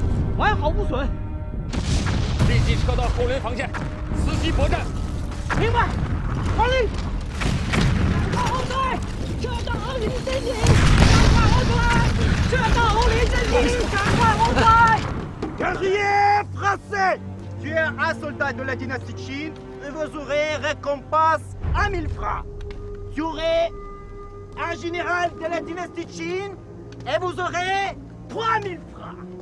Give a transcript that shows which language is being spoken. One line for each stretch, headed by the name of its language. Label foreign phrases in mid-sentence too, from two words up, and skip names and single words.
Chinese: 完好无损。立即撤到后轮防线，伺机搏战。明白。快力！赶快后退！撤到2里阵地！赶快后退！撤到5里阵地！赶快后退！
French: Guerrier français, tuez un soldat de la dynastie Qin et vous aurez récompense à 1000 francs. Tuerez un général de la dynastie Qin et vous aurez 3000 francs.